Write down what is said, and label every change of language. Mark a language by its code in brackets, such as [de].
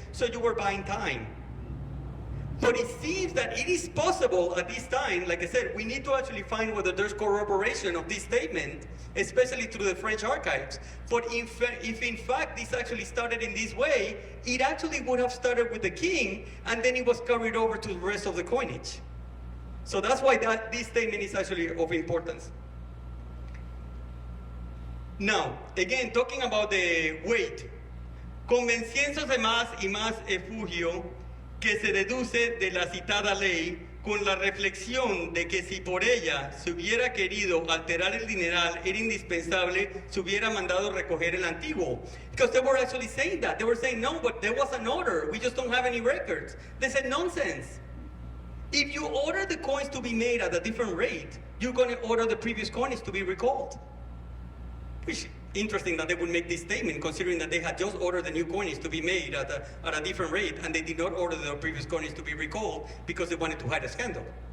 [en] So you were buying time. But it seems that it is possible at this time, like I said, we need to actually find whether there's corroboration of this statement, especially through the French archives. But if in fact this actually started in this way, it actually would have started with the king, and then it was carried over to the rest of the coinage. So that's why this statement is actually of importance. Now, again, talking about the weight, [es] convenciéndose más y más efugio que se deduce de la citada ley, con la reflexión de que si por ella se hubiera querido alterar el dineral, era indispensable, se hubiera mandado recoger el antiguo. [en] Because they were actually saying that. They were saying, no, but there was an order. We just don't have any records. They said, nonsense. If you order the coins to be made at a different rate, you're going to order the previous coins to be recalled. Which interesting that they would make this statement, considering that they had just ordered the new coins to be made at a different rate, and they did not order the previous coins to be recalled because they wanted to hide a scandal.